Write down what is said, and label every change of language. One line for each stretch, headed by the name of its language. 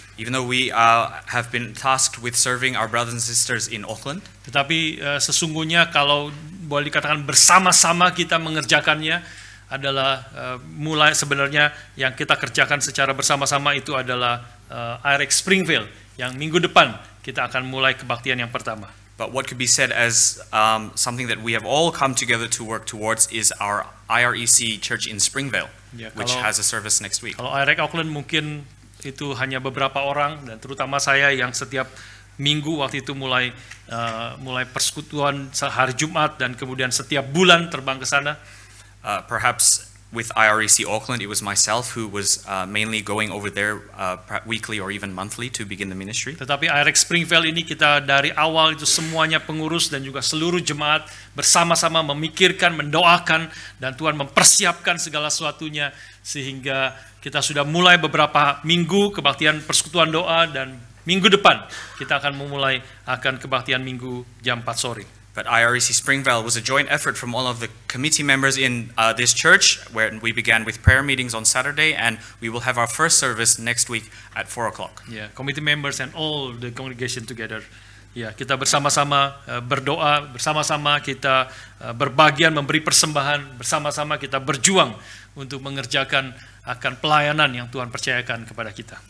English: Even though we have been tasked with serving our brothers and sisters in Auckland.
Indonesian: Tetapi sesungguhnya kalau boleh dikatakan bersama-sama kita mengerjakannya adalah mulai sebenarnya yang kita kerjakan secara bersama-sama itu adalah IRX Springvale yang minggu depan kita akan mulai kebaktian yang pertama.
English: But what could be said as something that we have all come together to work towards is our IREC Church in Springvale, which has a service next week.
Indonesian: Kalau IRX Auckland mungkin itu hanya beberapa orang dan terutama saya yang setiap minggu waktu itu mulai persekutuan hari Jumat dan kemudian setiap bulan terbang ke sana.
English: Perhaps with IREC Auckland, it was myself who was mainly going over there weekly or even monthly to begin the ministry.
Indonesian: Tetapi IRX Springvale ini kita dari awal itu semuanya pengurus dan juga seluruh jemaat bersama-sama memikirkan, mendoakan, dan Tuhan mempersiapkan segala sesuatunya sehingga kita sudah mulai beberapa minggu kebaktian persekutuan doa dan minggu depan kita akan memulai kebaktian minggu jam 4 sore.
English: But IREC Springvale was a joint effort from all of the committee members in this church, where we began with prayer meetings on Saturday, and we will have our first service next week at 4 o'clock. Yeah, committee members and all the congregation together.
Indonesian: Ya, kita bersama-sama berdoa, bersama-sama kita berbagian memberi persembahan, bersama-sama kita berjuang untuk mengerjakan akan pelayanan yang Tuhan percayakan kepada kita.